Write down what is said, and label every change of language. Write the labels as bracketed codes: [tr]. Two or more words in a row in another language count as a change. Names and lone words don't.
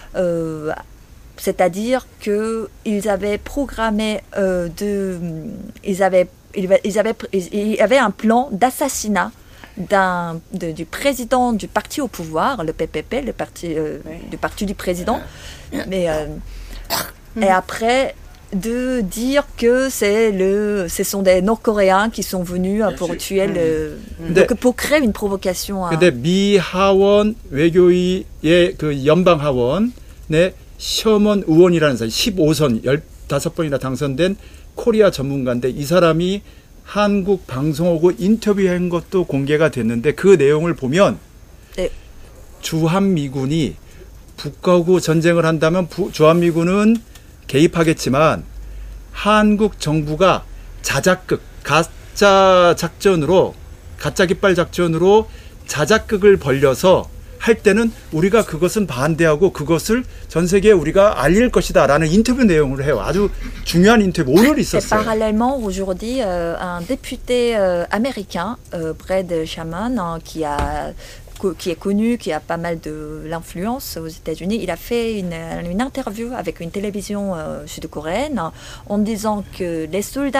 [fr] c'est-à-dire qu'ils avaient programmé il y avait un plan d'assassinat du président du parti au pouvoir, le PPP, du parti du président, mais et après de dire que ce sont des Nord-Coréens qui sont venus pour tuer donc pour créer une provocation. [ko] 근데 미 하원 외교위의 그 연방 하원의 셔먼 의원이라는 사람 15선 15번이나 당선된 코리아 전문가인데 이 사람이 한국 방송하고 인터뷰한 것도 공개가 됐는데 그 내용을 보면 네. 주한미군이 북하고 전쟁을 한다면 주한미군은 개입하겠지만 한국 정부가 자작극, 가짜 깃발 작전으로 자작극을 벌려서 할 때는 우리가 그것은 반대하고 그것을 전 세계에 우리가 알릴 것이다라는 인터뷰 내용을 해요. 아주 중요한 인터뷰 오늘 있었어요. [fr] Et parallèlement, aujourd'hui, un député américain, Brad Sherman, qui est connu, qui a pas mal de l'influence aux États-Unis, il a fait une interview avec une télévision sud-coréenne en disant que les soldats